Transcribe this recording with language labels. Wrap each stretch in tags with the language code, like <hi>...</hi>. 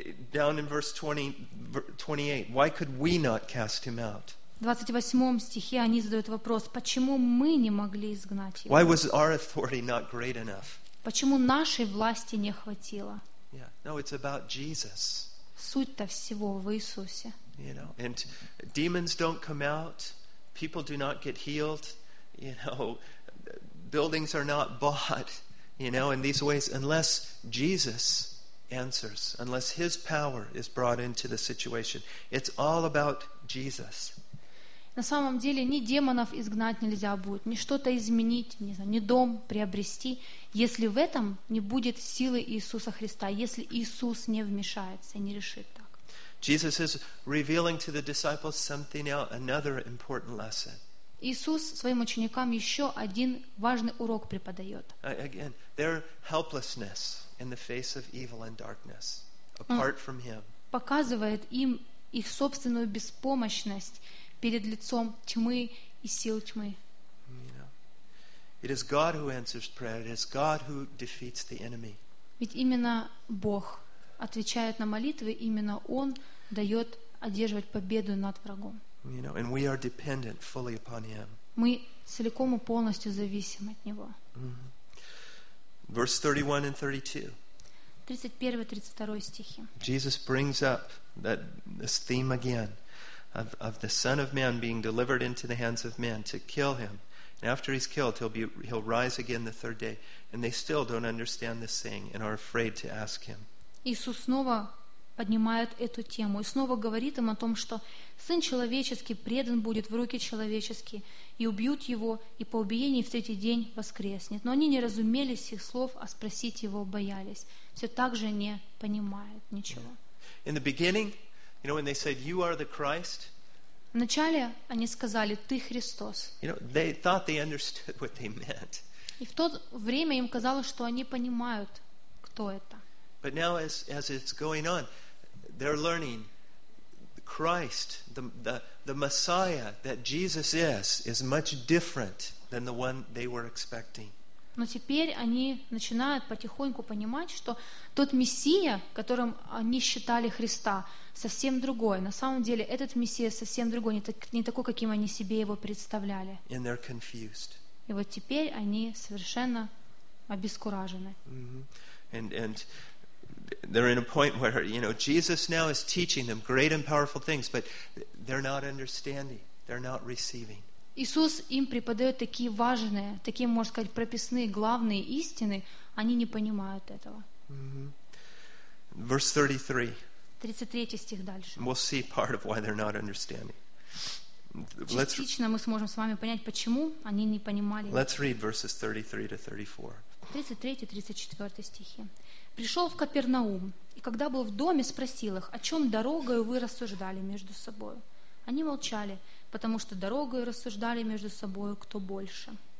<en>Down in verse 28, why could we not cast him out?</en> <ru>В 28 стихе они задают вопрос, почему мы не могли изгнать его?</ru> <en>Why was our authority not great enough?</en> <ru>Почему нашей власти не хватило?</ru> <en>Yeah. No, it's about Jesus.</en> <ru>Суть-то всего в Иисусе.</ru> <en>You know, and demons don't come out, people do not get healed, you know, buildings are not bought, you know, in these ways, unless Jesus answers, unless His power is brought into the situation. It's all about Jesus.</en> <ru>На самом деле, ни демонов изгнать нельзя будет, ни что-то изменить, не знаю, ни дом приобрести, если в этом не будет силы Иисуса Христа, если Иисус не вмешается, не решит так.</ru> <en>Jesus is revealing to the disciples something else, another important lesson.</en> <ru>Иисус своим ученикам еще один важный урок преподает.</ru> <en>Again, their helplessness in the face of evil and darkness, apart from Him.</en> <ru>Показывает им их собственную беспомощность перед лицом тьмы и сил тьмы.</ru> <en>You know, it is God who answers prayer. It is God who defeats the enemy.</en> <ru>Ведь именно Бог отвечает на молитвы, именно Он дает одерживать победу над врагом.</ru> <en>You know, and we are dependent fully upon Him.</en> <ru>Мы целиком и полностью зависим от Него.</ru> <en>Verse 31 and 32.</en> <ru>31-32 стихи.</ru> <en>Jesus brings up this theme again of the Son of Man being delivered into the hands of men to kill Him. And after He's killed, He'll rise again the third day. And they still don't understand this saying and are afraid to ask Him.</en> <ru>Иисус снова поднимает эту тему и снова говорит им о том, что Сын Человеческий предан будет в руки человеческие, и убьют Его, и по убиении в третий день воскреснет. Но они не разумели сих слов, а спросить Его боялись. Все так же не понимают ничего.</ru> <en>In the beginning, you know, when they said, you are the Christ,</en> <ru>вначале они сказали, Ты Христос.</ru> <en>You know, they thought they understood what they meant.</en> <ru>И в то время им казалось, что они понимают, кто это.</ru> <en>But now as it's going on, they're learning Christ, the Messiah that Jesus is much different than the one they were expecting.</en> <ru>Но теперь они начинают потихоньку понимать, что тот Мессия, которым они считали Христа, совсем другой. На самом деле этот Мессия совсем другой, не такой, каким они себе его представляли.</ru> <en>And they're confused.</en> <ru>И вот теперь они совершенно обескуражены. Mm-hmm.</ru> <en>And they're in a point where, you know, Jesus now is teaching them great and powerful things, but they're not understanding, they're not receiving.</en> <ru>Иисус им преподает такие важные, такие, можно сказать, прописные, главные истины, они не понимают этого.</ru> <en>Mm-hmm. Verse 33.</en> <ru>33 стих дальше.</ru> <en>We'll see part of why they're not understanding.</en> <ru>Частично мы сможем с вами понять, почему они не понимали.</ru> <en>Let's read verses 33-34.</en> <ru>33-34 стихи. «Пришел в Капернаум, и когда был в доме, спросил их, о чем дорогою вы рассуждали между собой. Они молчали, потому что дорогою рассуждали между собой, кто больше».</ru>